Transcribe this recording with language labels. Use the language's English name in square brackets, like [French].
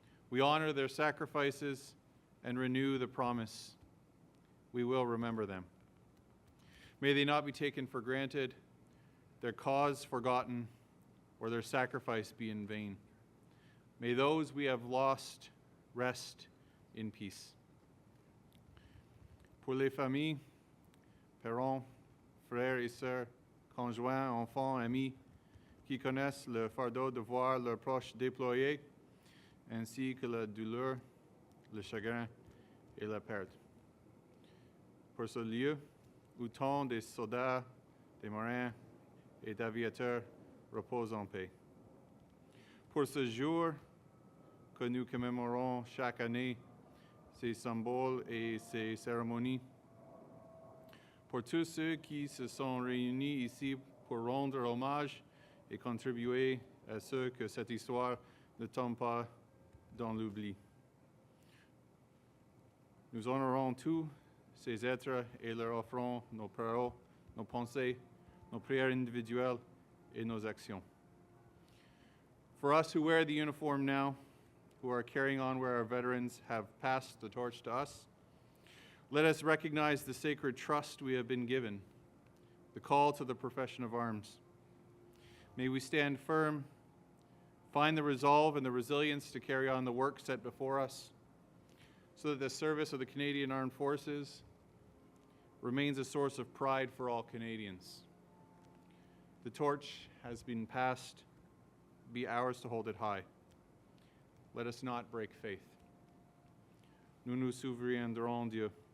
[English] We honor their sacrifices and renew the promise. We will remember them. May they not be taken for granted, their cause forgotten, or their sacrifice be in vain. May those we have lost rest in peace. [French] Pour les familles, parents, frères et sœurs, conjoints, enfants, amis, qui connaissent le fardeau de voir leurs proches déployés, ainsi que la douleur, le chagrin et la perte. Pour ce lieu où tant des soldats, des marins et d'aviateurs reposent en paix. Pour ce jour que nous commémorons chaque année, ces symboles et ces cérémonies. Pour tous ceux qui se sont réunis ici pour rendre hommage et contribuer à ce que cette histoire ne tombe pas dans l'oubli. Nous honorons tous ces êtres et leur offrons nos paroles, nos pensées, nos prières individuelles et nos actions. [English] For us who wear the uniform now, who are carrying on where our veterans have passed the torch to us, let us recognize the sacred trust we have been given, the call to the profession of arms. May we stand firm, find the resolve and the resilience to carry on the work set before us, so that the service of the Canadian Armed Forces remains a source of pride for all Canadians. The torch has been passed, be ours to hold it high. Let us not break faith. [French] Nous nous souviendrons d'eux.